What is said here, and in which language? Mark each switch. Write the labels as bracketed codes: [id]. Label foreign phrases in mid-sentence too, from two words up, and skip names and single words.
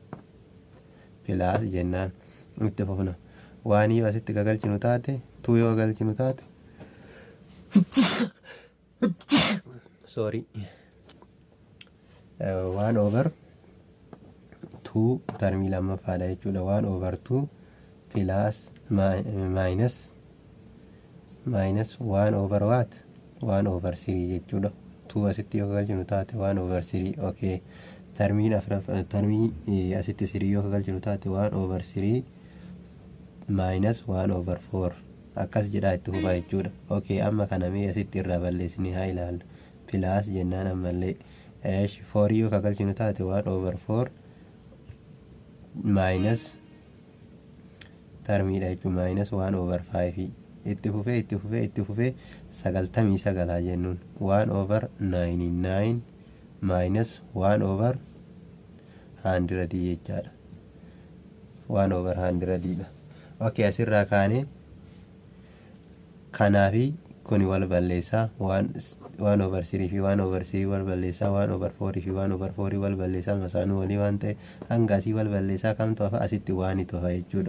[om] Plus jennaan itti fufna. 1 yoo asitti galchinu taate 2 yoo galchinu taate sorry 1 over 2 termii lammaffaadha jechuudha. 1 over 2 [en] plus minus 1 over what 1 over 3 [om] jechuudha. 2 asitti yoo galchinu taate 1 over 3. Okay, termii asitti 3 yoo galchinu taate [en] 1 over 3 minus 1 over 4 [om] akkas jedhaa itti fufa jechuudha. Okay, amma kana mee asitti irraa balleessinee haa ilaallu. Plus jennaan ammallee 4 yoo galchinu taate [en] 1 over 4 minus [om] termiidha jechuun [en] minus 1 over 5 [om] itti fufee 99 jennuun [en] 1 over 99 minus 1 over 100 [om] jechaadha. 1 over 100 dha. Okay, asirraa kaanee kanaafi kuni wal balleessaa 1/3 fi 1/3 wal balleessaa 1/4 fi 1/4 wal balleessaa masaanuu walii waan ta'e hanga asii wal balleessaa kamtu hafa asitti waanitu hafa jechuudha.